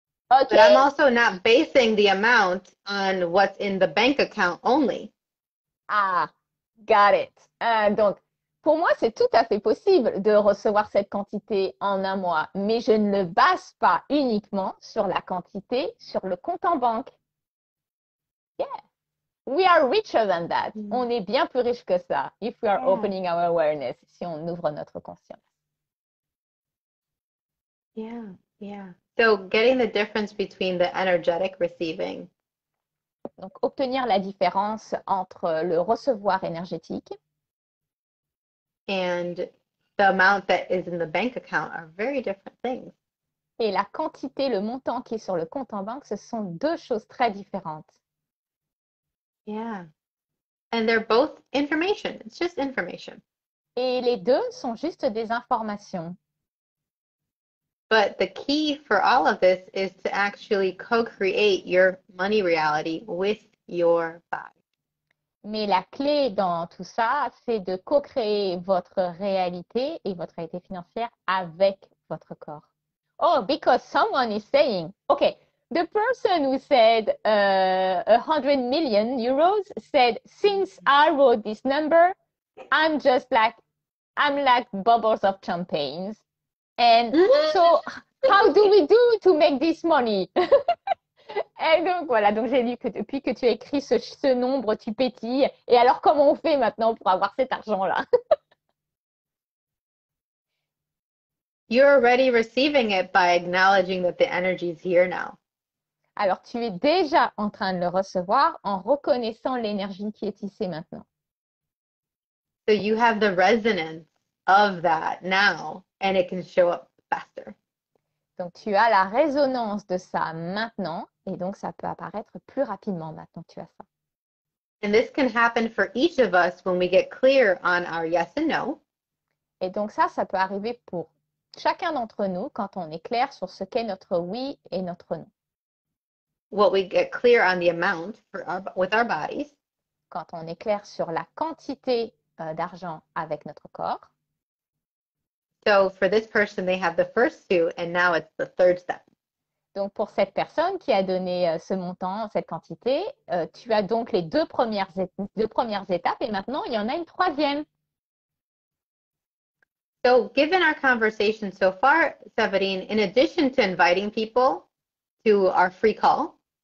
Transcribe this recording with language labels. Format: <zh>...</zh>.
<en>But Ok. I'm also not basing the amount on what's in the bank account only. Ah, got it.</en> <fr>Donc, pour moi, c'est tout à fait possible de recevoir cette quantité en un mois, mais je ne le base pas uniquement sur la quantité sur le compte en banque. Yeah.</fr> <en>We are richer than that.</en> <fr>On est bien plus riche que ça.</fr> <en>If we are opening our awareness,</en> <fr>si on ouvre notre conscience.</fr> <en>Yeah, yeah. So getting the difference between the energetic receiving.</en> <fr>Donc, obtenir la différence entre le recevoir énergétique</fr> <en>And the amount that is in the bank account are very different things.</en> <fr>et la quantité, le montant qui est sur le compte en banque, ce sont deux choses très différentes.</fr> <en>Yeah. And they're both information. It's just information.</en> <fr>Et les deux sont juste des informations.</fr> <en>But the key for all of this is to actually co-create your money reality with your body.</en> <fr>Mais la clé dans tout ça, c'est de co-créer votre réalité et votre réalité financière avec votre corps.</fr> <en>Oh, because someone is saying, okay, the person who said 100 million euros said, since I wrote this number, I'm like bubbles of champagne. And so, how do we do to make this money?</en> <fr>Et donc voilà, donc j'ai lu que depuis que tu as écrit ce nombre, tu pétilles. Et alors, comment on fait maintenant pour avoir cet argent-là?</fr> <en>You're already receiving it by acknowledging that the energy is here now.</en> <fr>Alors, tu es déjà en train de le recevoir en reconnaissant l'énergie qui est ici maintenant.</fr> <en>So you have the resonance of that now, and it can show up faster.</en> <fr>Donc, tu as la résonance de ça maintenant, et donc ça peut apparaître plus rapidement maintenant que tu as ça.</fr> <en>And this can happen for each of us when we get clear on our yes and no.</en> <fr>Et donc ça peut arriver pour chacun d'entre nous quand on est clair sur ce qu'est notre oui et notre non.</fr> <en>What we get clear on the amount with our bodies.</en> <fr>Quand on est clair sur la quantité d'argent avec notre corps.</fr> <en>So for this person, they have the first two, and now it's the third step.</en> <fr>Donc pour cette personne qui a donné ce montant, cette quantité, tu as donc les deux premières étapes et maintenant il y en a une troisième.</fr> <en>So given our conversation so far, Severine, in addition to inviting people to our free call.</en>